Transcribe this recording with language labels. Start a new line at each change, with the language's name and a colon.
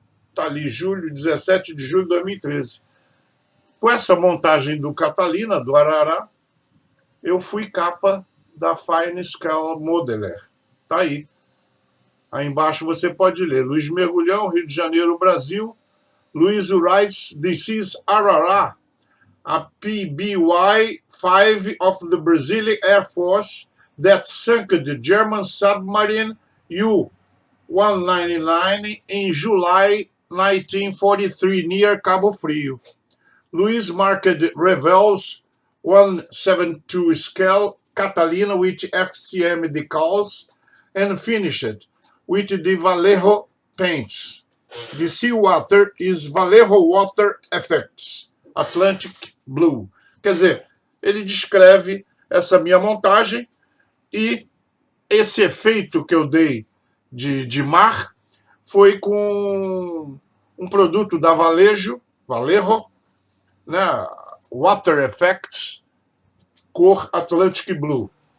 Portuguese: Está ali, 17 de julho de 2013. Com essa montagem do Catalina, do Arará, eu fui capa da Fine Scale Modeler. Está aí. Aí embaixo você pode ler. Luiz Mergulhão, Rio de Janeiro, Brasil.
English: Luiz writes, this is Arará, a PBY-5 of the Brazilian Air Force that sunk the German submarine U-199 in July 1943 near Cabo Frio. Luiz marked Revels 172 scale Catalina with FCM decals and finished with the Vallejo paints. The seawater is Vallejo Water Effects, Atlantic Blue.
Portuguese: Quer dizer, ele descreve essa minha montagem e esse efeito que eu dei de mar foi com um produto da Vallejo, né? Water Effects, cor Atlantic Blue.